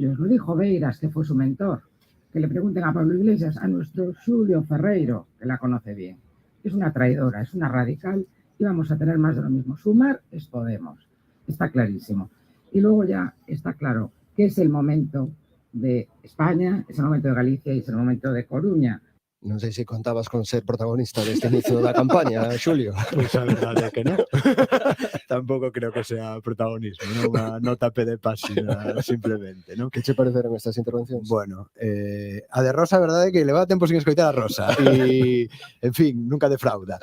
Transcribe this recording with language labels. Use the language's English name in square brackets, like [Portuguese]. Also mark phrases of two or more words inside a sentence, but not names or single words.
[Spanish] Lo dijo Beiras, que fue su mentor. Que le pregunten a Pablo Iglesias, a nuestro Xulio Ferreiro, que la conoce bien. Es una traidora, es una radical y vamos a tener más de lo mismo. Sumar es Podemos, está clarísimo. Y luego ya está claro que es el momento de España, es el momento de Galicia y es el momento de Coruña. [Galician] Non sei se contabas con ser protagonista deste inicio da campaña, Xulio. Pois a verdade é que non. Tampouco creo que sea protagonismo, non? Unha nota a pé de página, simplemente, non? Que che pareceron estas intervencións? Bueno, a de Rosa, a verdade é que levaba tempo sin escoitar a Rosa e, en fin, nunca defrauda.